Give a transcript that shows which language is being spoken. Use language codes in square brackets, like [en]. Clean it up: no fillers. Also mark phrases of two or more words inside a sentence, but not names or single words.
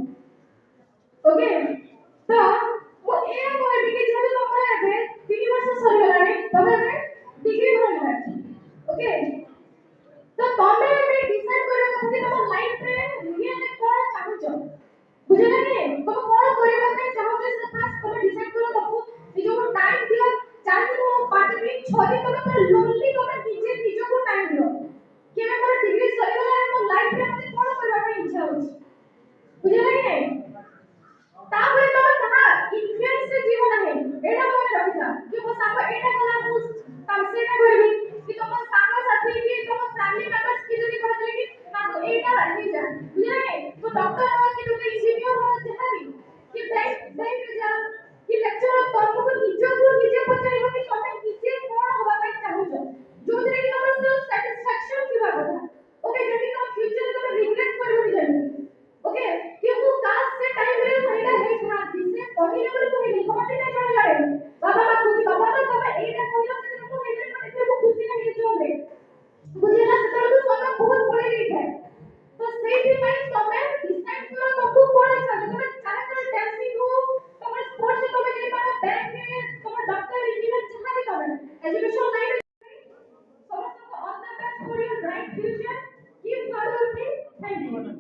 [or] ଓକେ ତ ମୁଁ ଏଇଆ କହିବି କି ଯେହେତୁ ତମର ଏବେ 3 ବର୍ଷ ସରିଗଲାଣି ତମେ ଏବେ ଡିଗ୍ରୀ ଧରିଲା ଓକେ ତ ତମେ ଏବେ ଡିସାଇଡ୍ କରିବା କଥା ଯେ ତମ ଲାଇଫରେ ରିଏଲି କଣ ଚାହୁଁଛ ବୁଝିଲା କି ତମେ କଣ କରିବା ପାଇଁ ଚାହୁଁଛ ସେଟା ଫାର୍ଷ୍ଟ ତମେ ଡିସାଇଡ୍ କର ତମକୁ ନିଜକୁ ଟାଇମ୍ ଦିଅ 4 ଦିନ 5 ଦିନ 6 ଦିନ ତମେ ପୁରା ଲୋନଲି ତମେ ନିଜକୁ ଟାଇମ୍ ଦିଅ [hi] कि मैं [or] ମୋର ଡିଗ୍ରୀ ସରିଗଲାଣି ମୋ ଲାଇଫରେ ମତେ କଣ କରିବା ପାଇଁ ଇଚ୍ଛା ହଉଛି ବୁଝିଲା କି ନାହିଁ ତାପରେ ତମେ କାହା ଇନଫ୍ଲୁଏନ୍ସରେ ଯିବ ନାହିଁ ଏଇଟା ମନେ ରଖିଥା କି ମୋ ସାଙ୍ଗ ଏଇଟା କଲା ମୁଁ ସେଇଟା କରିବି କି ତମ ସାଙ୍ଗ ସାଥୀ କି ତମ [en] family members [or] କି ଯଦି କହିଥିଲେ କି ନା ତୁ ଏଇଟା ହେଇଯା ବୁଝିଲା କି ତୁ ଡକ୍ଟର [hi] हो कि तू इंजीनियर हो [or] ଯାହା ବି କି ବ୍ୟାଙ୍କରେ ଯା କି ଲେକ୍ଚର ତମକୁ ନିଜକୁ ନିଜେ ପଚାରିବ କି ତମେ ନିଜେ କଣ ହବା ପାଇଁ ଚାହୁଁଛ ଯୋଉଥିରେ କି ତମର [en] self satisfaction [or] ଥିବା କଥା ଓକେ ଯଦି ତମ ଫ୍ୟୁଚରରେ ତମେ ରିଗ୍ରେଟ କରିବନି ଜାଣି ओके कि ମୁଁ କାଶ ସେ ଟାଇମରେ ମୁଁ ଏଇଟା ହେଇଥାନ୍ତି ସେ କହିଲେ ବୋଲି କହିଲି କହନ୍ତି ନା ଜଣେ ଜଣେ ବାବା ମା କହୁଛି ବାବା ମା ତମେ ଏଇଟା କହିଲ ସେଦିନ ମୁଁ ହେଇଥିଲେ ମାନେ ଏତେ ମୁଁ ଖୁସି ନାହିଁ ଜୋରରେ ବୁଝିଲା ସେତେବେଳକୁ ସମୟ ବହୁତ ପଳେଇ ଯାଇଥାଏ ତ ସେଇଥିପାଇଁ ତମେ ଡିସାଇଡ୍ କର ତମକୁ କଣ ଇଚ୍ଛା ଅଛି ତମେ ଚାହିଁବ ଡ୍ୟାନ୍ସିଂ ହଉ ତମର ସ୍ପୋର୍ଟସରେ ତମେ ଯାଇପାର ବ୍ୟାଙ୍କରେ ତମ ଡକ୍ଟର ଇଞ୍ଜିନିୟର ଯାହା ବି ତମେ ଏଜୁକେସନ ଲାଇନରେ ସମସ୍ତଙ୍କୁ [en] all the best for your bright future keep hard working thank you